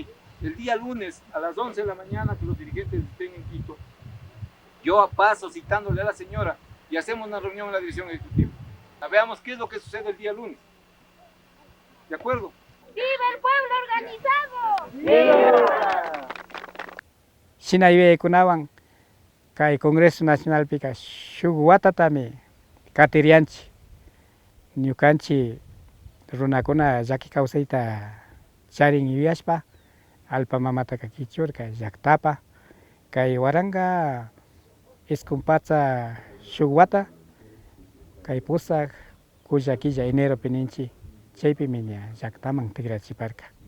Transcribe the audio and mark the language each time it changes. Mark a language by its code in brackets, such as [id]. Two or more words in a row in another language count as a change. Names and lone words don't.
[es] El día lunes a las 11 de la mañana que los dirigentes estén en Quito, yo paso citándole a la señora y hacemos una reunión en la dirección ejecutiva. Veamos qué es lo que sucede el día lunes. ¿De acuerdo? ¡Viva el pueblo organizado! ¡Viva! [qu] Shinaibe kunawan kay Congreso Nacional pika shuk watatami katirianchi ñukanchi runakuna llaki kawsayta charin yuyashpa alpa mamataka kichurka llaktapa kay waranga iskun patsa shuk wata kay pusak kulla killa eneropi ninchi chaypimi ña llaktaman tikrachiparka